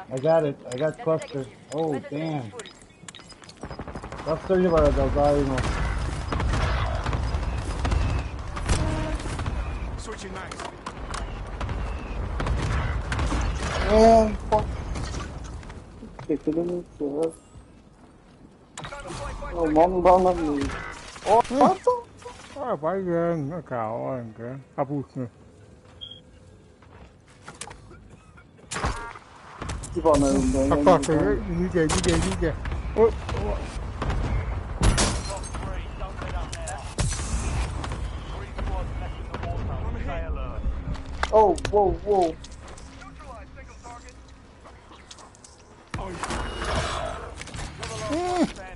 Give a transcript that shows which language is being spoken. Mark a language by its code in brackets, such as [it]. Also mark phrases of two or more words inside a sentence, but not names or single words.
[en] I got it. I got cluster. Oh, Battle space damn. full. [tr] Cluster var da daha iyi mi? [en] Switching mags. Fuck. [tr] Bekledim ya. Aman bana mı? Oh, pardon. [vi] Oh, phải gần, nó cào ơi, kìa. À, bụt nè. [tr] Bir bana önden. Bak bak, [vi] đi kìa. Ôi, [en] Top 3, don't let up now. 3 squads left in the war zone. Stay alert. Oh, whoa, whoa. Neutralize single target. Oh, You're the last one standing.